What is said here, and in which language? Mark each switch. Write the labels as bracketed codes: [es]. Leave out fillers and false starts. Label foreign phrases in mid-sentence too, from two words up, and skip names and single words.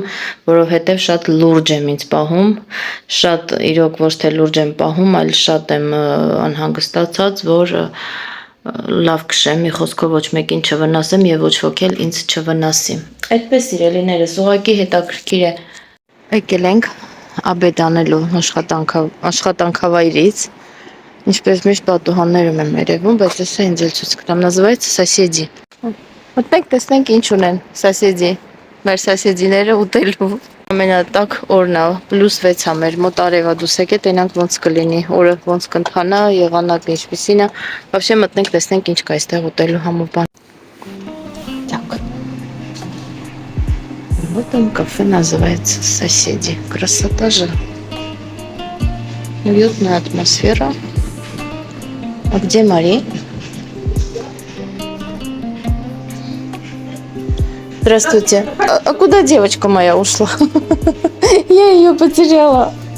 [hy] որովհետև շատ լուրջ եմ ինձ պահում, շատ իրոք ոչ թե լուրջ եմ պահում, այլ շատ եմ անհանգստացած, որ լավ քշեմ, մի խոսքով ոչ մեկին չվնասեմ և ոչ ոք էլ ինձ չվնասի, այդպես սիրելիներս, ուղղակի հետաքրքիր է, եկել ենք աբեդ անելու աշխատանքավայրից, ինչպես միշտ պատուհաններում եմ երևում, բայց ես ինձ էլ ցույց կտամ, [ru] называется соседи, [hy] մտնենք տեսնենք ինչ ունեն соседи, մեր соседիները ուտելու, ամենատակ օրն է, +6 է մեր մոտ արևա դուս եկե, տենանք ոնց կլինի, օրը ոնց կընթանա, եղանակը ինչպիսին է, вообще մտնենք տեսնենք ինչ կա այստեղ ուտելու համով բան, [ru] Вот там кафе называется «Соседи». Красота же. Уютная атмосфера. А где Мари? Здравствуйте. А куда девочка моя ушла? Я ее потеряла.